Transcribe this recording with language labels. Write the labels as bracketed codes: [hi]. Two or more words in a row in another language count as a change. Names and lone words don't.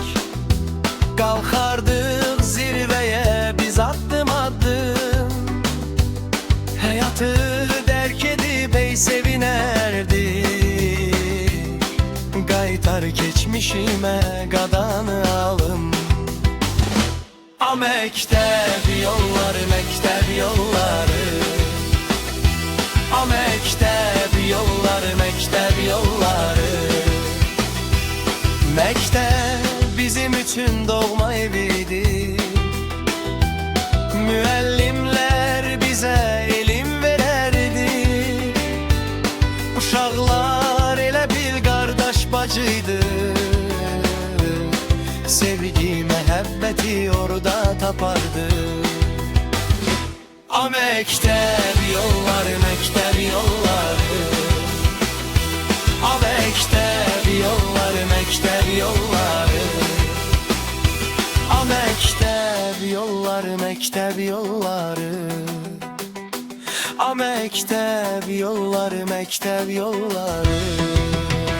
[tr] Kalkardık zirveye biz adım adım. Hayatı derk edip ey sevinerdik. [az] Qaytar geçmişime qadanı alım. [tr] A mektep yolları, mektep yolları. A mektep yolları, mektep yolları. Mektep bizim için doğma evidir. Müellimler bize ilim vererdi. [az] Uşaqlar elə bil qardaş bacıydı. Sevgi, məhəbbəti orada tapardı. [tr] A mektep yolları, mektep yolları. A mektep yolları, mektep yolları. A mektep yolları, mektep yolları. A mektep yolları, mektep yolları.